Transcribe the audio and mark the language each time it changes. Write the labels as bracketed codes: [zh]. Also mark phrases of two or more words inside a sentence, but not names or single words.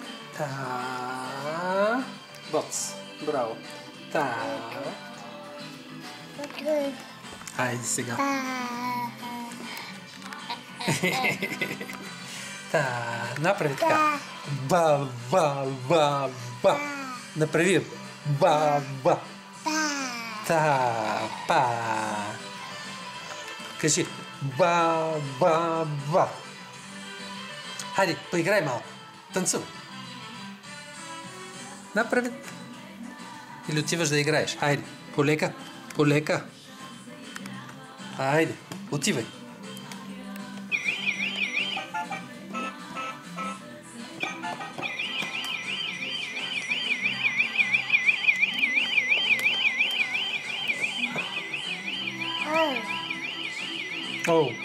[bg] Та. Боц. Браво. Та. Хайде сега. Та. Направи така. Ба, ба, ба, ба. Направи. Ба, ба. Та. Па. Кажи. Ба, ба, ба. Хайде, поиграй малко. Танцувай. Направи. Или отиваш да играеш. Хайде, полека, полека. Хайде, отивай. О.